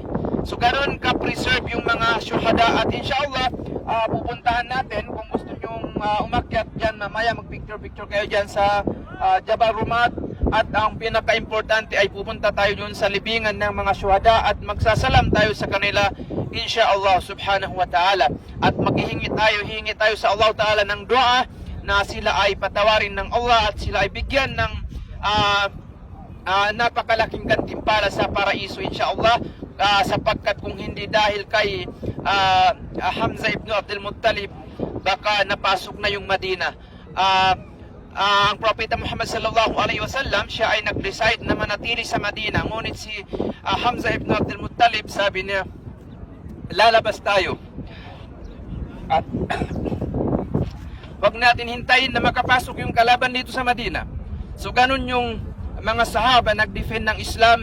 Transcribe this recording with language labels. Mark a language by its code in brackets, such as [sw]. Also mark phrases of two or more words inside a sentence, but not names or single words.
[tl] So ganoon ka-preserve yung mga syuhada. At insyaAllah, pupuntahan natin. Kung gusto nyong umakyat dyan mamaya, mag-picture kayo dyan sa Jabal Rumat. At ang pinaka-importante ay pupunta tayo dun sa libingan ng mga syuhada at magsasalam tayo sa kanila, [ar] insyaAllah subhanahu wa ta'ala. [tl] At hingi tayo sa [ar] Allah ta'ala [tl] ng dua na sila ay patawarin ng Allah at sila ay bigyan ng napakalaking gantimpala sa paraiso, insyaAllah. Sapagkat kung hindi dahil kay Hamza ibn Abdul Muttalib, baka napasok na yung Madina. Ang Propeta Muhammad [ar] sallallahu alaihi wasallam, [tl] siya ay nag-decide na manatili sa Madina. Ngunit si Hamza ibn Abdul Muttalib, sabi niya, lalabas tayo. At wag natin hintayin na makapasok yung kalaban dito sa Madina. So ganun yung mga sahaba nag-defend ng Islam.